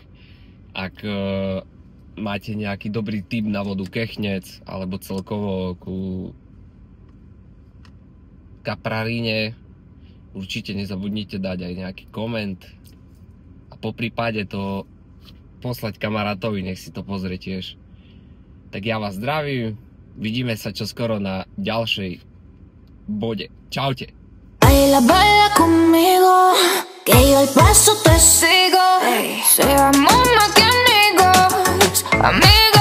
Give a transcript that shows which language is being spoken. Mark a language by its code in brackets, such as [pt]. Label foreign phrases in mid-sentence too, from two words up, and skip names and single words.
[sk] Ak máte nejaký dobrý tip na vodu Kechnec alebo celkovo ku Kapraríne, určite nezabudnite dať aj nejaký koment a poprípade to poslať kamarátovi, nech si to pozrie tiež. Tak ja vás zdravím, vidíme sa čoskoro na ďalšej bode. Čaute. [es] Baila, baila conmigo, que yo el paso te sigo. Seamos más que amigos, amigos.